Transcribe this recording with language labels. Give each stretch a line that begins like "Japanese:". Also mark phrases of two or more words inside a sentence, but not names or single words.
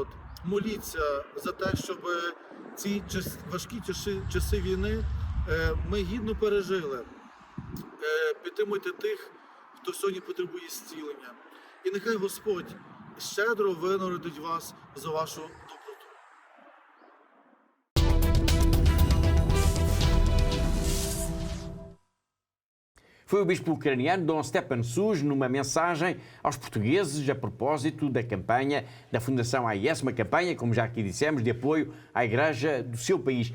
Ukrainian: Моліться за те, щоб ці важкі часи війни ми гідно пережили. Підтримуйте тих, хто сьогодні потребує зцілення. І нехай Господь щедро винагородить вас за вашу доброту.
Portuguese: Foi o bispo ucraniano Dom Stepan Suš numa mensagem aos portugueses a propósito da campanha da Fundação AIS, uma campanha, como já aqui dissemos, de apoio à Igreja do seu país.